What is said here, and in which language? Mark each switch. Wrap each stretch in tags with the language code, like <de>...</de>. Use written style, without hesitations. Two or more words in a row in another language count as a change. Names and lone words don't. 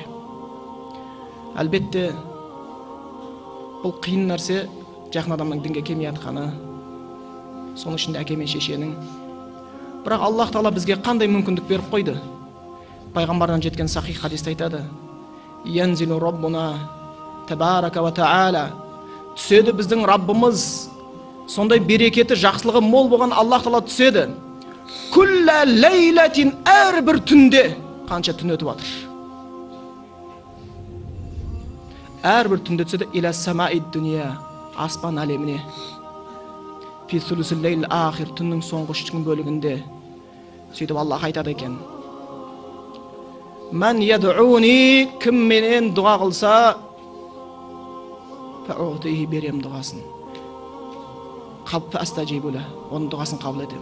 <kk>Әлбетте, бұл қиын нәрсе, жақын адамның дінге келмей жатқаны, соның ішінде әке мен шешенің. Бірақ Аллах Тағала бізге қандай мүмкіндік беріп қойды? Пайғамбардан жеткен сахих хадисте айтады:</kk> <ar>ينزل ربنا تبارك وتعالى.</ar> <kk>Түседі біздің Раббымыз, сондай берекеті, жақсылығы мол болған Аллах Тағала түседі.</kk> <ar>كل ليلة,</ar> <kk>әрбір түнде. Қанша түн өтіп жатыр? Әрбір түнде түседі.</kk> <ar>إلى السماء الدنيا,</ar> <kk>аспан әлеміне.</kk> <ar>في ثلث الليل الآخر,</ar> <kk>түннің соңғы 3 бөлігінде. Сөйтіп Аллах айтады екен:</kk> <ar>من يدعوني,</ar> <kk>кім менен дұға қылса, фаутихи, берем дұғасын. Фастажибула, оның дұғасын қабыл етемін.</kk>